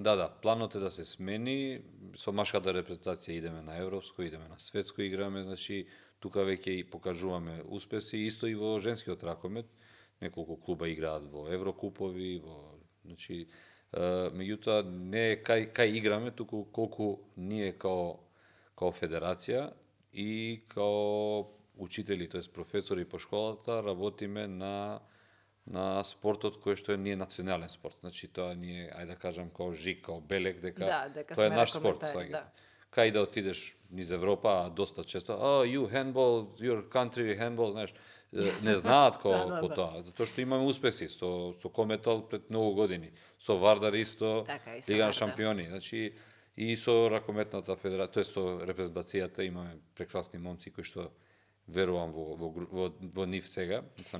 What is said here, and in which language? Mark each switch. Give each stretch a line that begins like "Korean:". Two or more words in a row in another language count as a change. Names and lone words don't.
Macedonian: Да, планот е да се смени, со машката репрезентација идеме на европско, идеме на светско играме, значи тука веќе и покажуваме успеси, исто и во женскиот ракомет, неколку клуба играат во еврокупови, значи меѓутоа не е кај играме, туку колку ние као федерација и као учители, тоест професори по школата, работиме на спортот кој што е национален спорт. Значи тоа ние, ајде да кажам, као жик, као белек, дека тоа е сме наш спорт. ракометари, да. Кај да отидеш низ Европа, а доста често,
English: you handball, your country handball,
Macedonian: знаеш, не знаат по тоа, затоа што имаме успеси со Кометал пред многу години, со Вардар исто, Така, и со Лига на Вардар. шампиони, значи и со ракометната федерација, тоест со репрезентацијата имаме прекрасни момци кои што верувам во нив сега, мислам